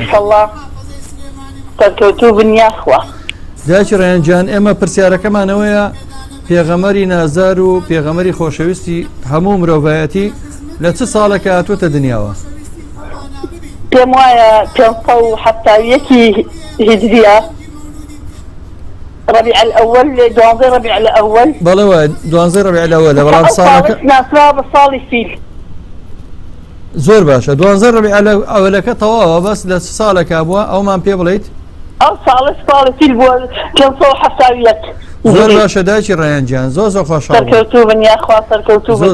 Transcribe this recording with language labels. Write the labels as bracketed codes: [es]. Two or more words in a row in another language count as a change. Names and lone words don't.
[ckb] تەرکەوتوو بن یاخوا. دایکی ڕێیانجیان ئێمە پرسیارەکەمانەوەیە پێغەمەری نازار و پێغەمەری خۆشەویستی هەموو مرۆڤایەتی لە چ ساڵێکە هاتوۆتە دنیاوە؟ پێم وایە 571 هیجریە ربيع الأول 12 ربيع الأول بەڵێوە 12 ربيع الأول بەڵام ساڵەکە ناسرا بە ساڵی فیل زۆر باشە 12 ربيع الأولەکە تەواوە بەس لە چ ساڵێکە بووە ئەومان پێ بڵیت؟ ئەو ساڵی فیل بووە 571 زۆر باشە دایکی ڕێیانجیان زۆر خۆشحاڵ سەرکەوتوو بن یاخوا سەرکەوتوو بن